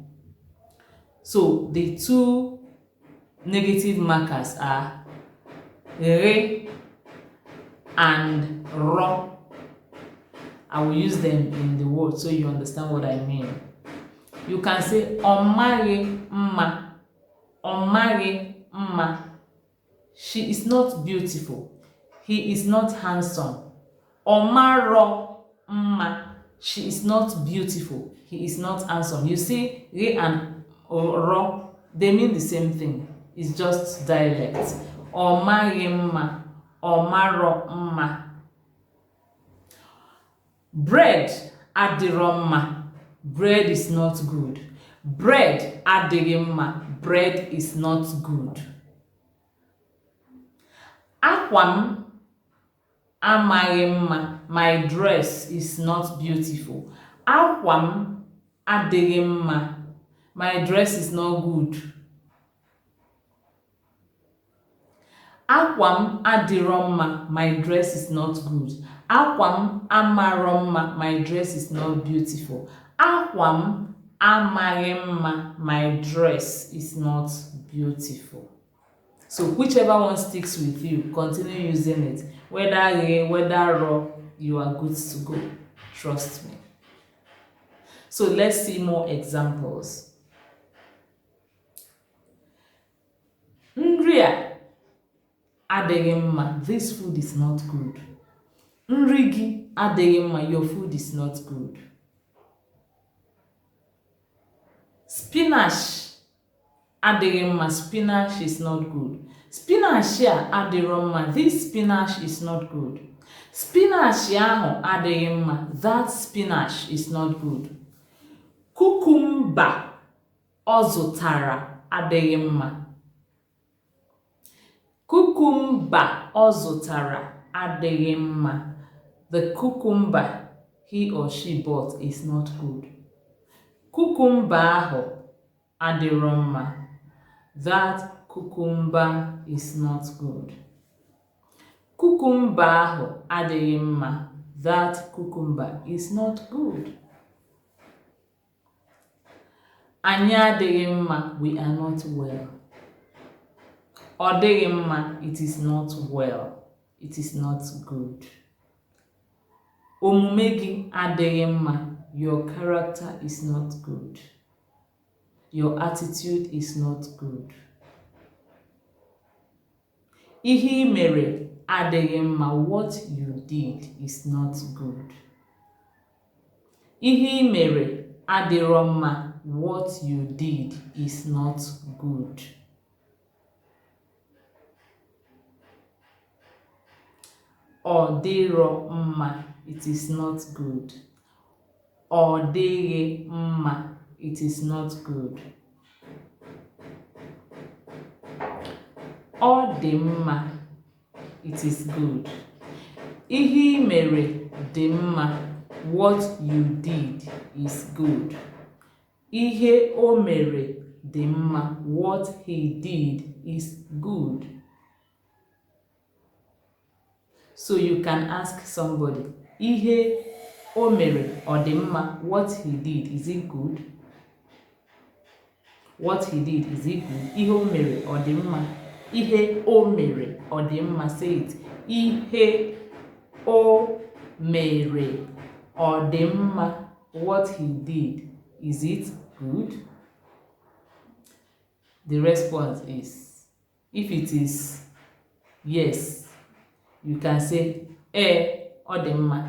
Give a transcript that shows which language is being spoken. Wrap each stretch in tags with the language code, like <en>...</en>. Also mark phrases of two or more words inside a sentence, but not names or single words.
<en>So the two negative markers are re and ro. I will use them in the word so you understand what I mean. You can say</en> <ig>omari mma. Omari mma.</ig> <en>She is not beautiful. He is not handsome.</en> <ig>Omaro mma.</ig> <en>She is not beautiful. He is not handsome. You see, re and ro, they mean the same thing. It's just dialect.</en> <ig>Omari mma. Omaro mma. Bread adiro mma.</ig> <en>Bread is not good.</en> <ig>Bread adịghị mma.</ig> <en>Bread is not good.</en> <ig>Akwa m amaghị mma.</ig> <en>My dress is not beautiful.</en> <ig>Akwa m adịghị mma.</ig> <en>My dress is not good.</en> <ig>Akwa m adịrọ mma.</ig> <en>My dress is not good.</en> <ig>Akwa m amarọ mma.</ig> <en>My dress is not beautiful.</en> <ig>Akwa m amaghị mma.</ig> <en>My dress is not beautiful. So whichever one sticks with you, continue using it. Whether re, whether ro, you are good to go. Trust me. So let's see more examples.</en> <ig>Nri a adịghị mma.</ig> <en>This food is not good.</en> <ig>Nri gị adịghị mma.</ig> <en>Your food is not good.</en> <ig>Spinach adịghị mma.</ig> <en>Spinach is not good.</en> <ig>Spinach a adịrọ mma.</ig> <en>This spinach is not good.</en> <ig>Spinach ahụ adịghị mma.</ig> <en>That spinach is not good.</en> <ig>Cucumber ọ zụtara adịghị mma. Cucumber ọ zụtara adịghị mma.</ig> <en>The cucumber he or she bought is not good.</en> <ig>Cucumber ahụ adịrọ mma.</ig> <en>That cucumber is not good.</en> <ig>Cucumber ahụ adịghị mma.</ig> <en>That cucumber is not good.</en> <ig>Anyị adịghị mma.</ig> <en>We are not well.</en> <ig>Ọ dịghị mma.</ig> <en>It is not well. It is not good.</en> <ig>Omume gị adịghị mma.</ig> <en>Your character is not good. Your attitude is not good.</en> <ig>Ihe ị mere adịghị mma.</ig> <en>What you did is not good.</en> <ig>Ihe ị mere adịrọ mma.</ig> <en>What you did is not good.</en> <ig>Ọ dịrọ mma.</ig> <en>It is not good.</en> <ig>Ọ dịghị mma.</ig> <en>It is not good.</en> <ig>Ọ dị mma.</ig> <en>It is good.</en> <ig>Ihe ị mere dị mma.</ig> <en>What you did is good.</en> <ig>Ihe o mere dị mma.</ig> <en>What he did is good. So you can ask somebody,</en> <ig>ihe o mere ọ dị mma?</ig> <en>What he did, is it good? What he did, is it good?</en> <ig>Ihe o mere ọ dị mma? Ihe o mere ọ dị mma?</ig> <en>Say it.</en> <ig>Ihe o mere ọ dị mma?</ig> <en>What he did, is it good? The response is, if it is yes, you can say,</en> <ig>ọ dị mma.</ig>